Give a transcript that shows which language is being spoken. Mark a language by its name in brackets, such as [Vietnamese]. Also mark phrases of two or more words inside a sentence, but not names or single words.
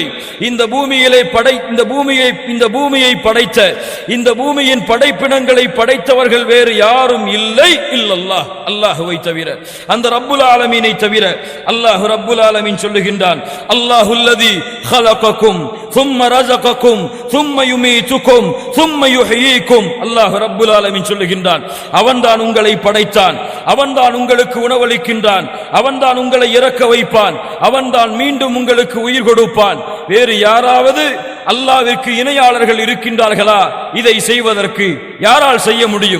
[Tamil] இந்த பூமியை படைத்த, இந்த பூமியின் படைப்பினங்களை படைத்தவர்கள் வேறு யாரும் இல்லை, இல்லல்லாஹ் அல்லாஹ்வை தவிர, அந்த ரப்புல் ஆலமீனை தவிர. [Arabic] அல்லாஹ் ரப்புல் ஆலமீன் சொல்லுகின்றான், الله الذي خلقكم ثم رزقكم ثم يميتكم ثم يحييكم. [Tamil] அல்லாஹ் ரப்புல் ஆலமீன் சொல்லுகின்றான், அவன்தான் உங்களை படைத்தான், அவன்தான் உங்களுக்கு உணவளிக்கின்றான், அவன்தான் உங்களை இறக்க வைப்பான், அவன்தான் மீண்டும் உங்களுக்கு உயிர் கொடுப்பான். வேறு யாராவது அல்லாஹ்விற்கு இணையாளர்கள் இருக்கின்றார்களா? இதை செய்வதற்கு யாரால் செய்ய முடியும்?